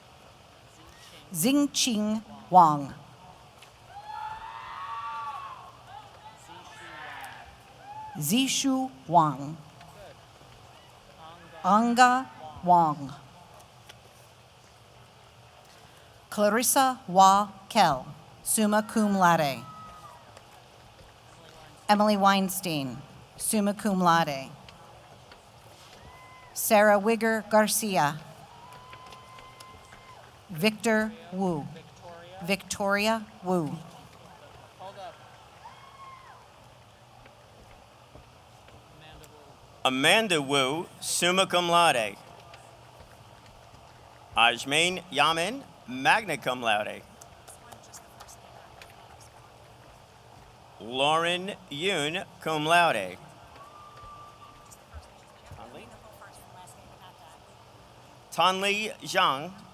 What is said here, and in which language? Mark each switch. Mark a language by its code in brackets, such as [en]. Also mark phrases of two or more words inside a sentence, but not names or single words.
[en] Xingqing Wang. Zishu Wang. Anga Wang. Clarissa Wa Kell, [la] summa cum laude. [en] Emily Weinstein, [la] summa cum laude. [en] Sarah Wigger Garcia. Victor Wu. Victoria Wu. Amanda Wu, [la] summa cum laude. [en] Ajmain Yamin, [la] magna cum laude. [en] Lauren Yoon, [la] cum laude. [en] Tanli Zhang.